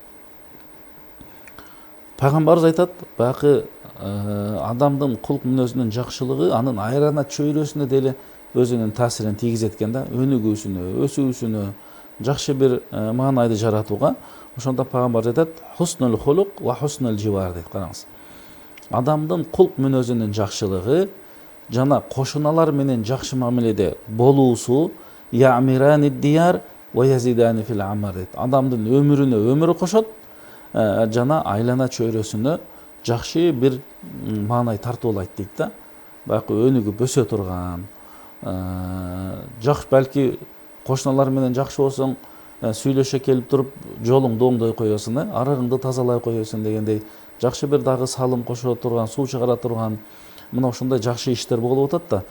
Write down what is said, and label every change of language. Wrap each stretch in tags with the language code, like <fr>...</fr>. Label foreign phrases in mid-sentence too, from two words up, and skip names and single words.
<ky>Пайгамбарыбыз айтат: баягы адамдын кулк мүнөзүнүн жакшылыгы анын айрана чөйрөсүнө деле өзүнүн таасирин тийгизет экен да, өнүгүүсүнө, өсүүсүнө, жакшы бир маанайды жаратууга. Ошондо пайгамбарыбыз айтат:</ky> <ar>حسن الخلق وحسن الجوار</ar> <ky>дейт. Караңыз, адамдын кулк мүнөзүнүн жакшылыгы жана кошуналар менен жакшы мамиледе болуусу</ky> <ar>يعمران الديار ويزيدان في الأعمار</ar> <ky>дейт. Адамдын өмүрүнө өмүр кошот, жана айлана чөйрөсүнө жакшы бир маанай тартуулайт дейт да. Баягы өнүгүп өсө турган, жакшы, балки кошуналар менен жакшы болсоң, сүйлөшө келип туруп жолуңду оңдой коесуң, арыгыңды тазалай коесуң дегендей жакшы бир дагы салым кошо турган, суу чыгара турган мына ошондой жакшы иштер болуп атат да.</ky>